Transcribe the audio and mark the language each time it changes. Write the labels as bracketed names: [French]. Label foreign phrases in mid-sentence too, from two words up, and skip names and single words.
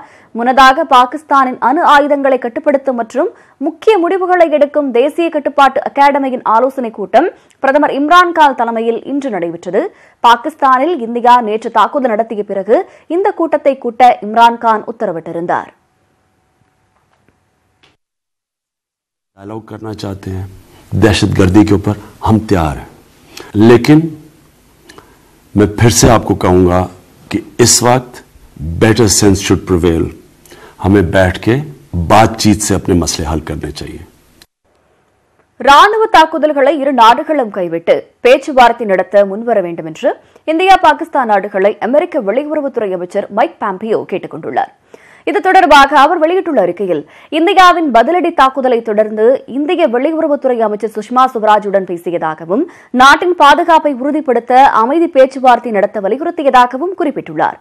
[Tamil] முன்னதாக பாகிஸ்தானின் அணு ஆயுதங்களை கட்டுப்படுத்தும் மற்றும் முக்கிய முடிவுகளை எடுக்கும் தேசிய கட்டுப்பாட்டு அகாடமியின் ஆலோசனைக் கூட்டம் பிரதமர் இம்ரான்கான் தலைமையில் இன்று நடைபெற்றது. பாகிஸ்தானில் இந்தியா நேற்று தாக்குதல் நடத்திய பிறகு இந்த கூட்டத்தை கூட்ட இம்ரான்கான் உத்தரவிட்டிருந்தார். [Urdu] ڈائیلاگ کرنا چاہتے ہیں دہشت گردی کے اوپر، ہم تیار ہیں، لیکن میں پھر سے آپ کو کہوں گا کہ اس وقت [English] better sense should prevail. [Urdu] ہمیں بیٹھ کے بات چیت سے اپنے مسئلے حل کرنے چاہئیں. [Tamil] ராணுவ தாக்குதல்களை இரு நாடுகளும் கைவிட்டு பேச்சுவார்த்தை நடத்த முன்வர வேண்டும் என்று இந்தியா பாகிஸ்தான் நாடுகளை அமெரிக்க வெளியுறவுத்துறை அமைச்சர் மைக் பாம்பியோ கேட்டுக் கொண்டுள்ளார். இது தொடர்பாக அவர் வெளியிட்டுள்ள அறிக்கையில், இந்தியாவின் பதிலடி தாக்குதலை தொடர்ந்து இந்திய வெளியுறவுத்துறை அமைச்சர் சுஷ்மா சுவராஜுடன் பேசியதாகவும் நாட்டின் பாதுகாப்பை உறுதிப்படுத்த அமைதி பேச்சுவார்த்தை நடத்த வலியுறுத்தியதாகவும் குறிப்பிட்டுள்ளார்.